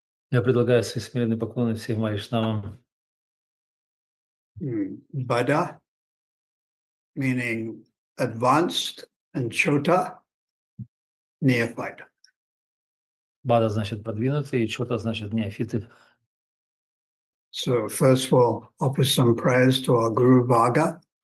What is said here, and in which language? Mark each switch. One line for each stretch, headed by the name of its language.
Russian: Я предлагаю свои смиренные поклоны всем вайшнавам.
English: Bada, meaning advanced, and Chota, neophyte.
Russian: Бада значит продвинутый, и чота значит неофиты.
English: So first we'll offer some prayers to our Guru Bhaga.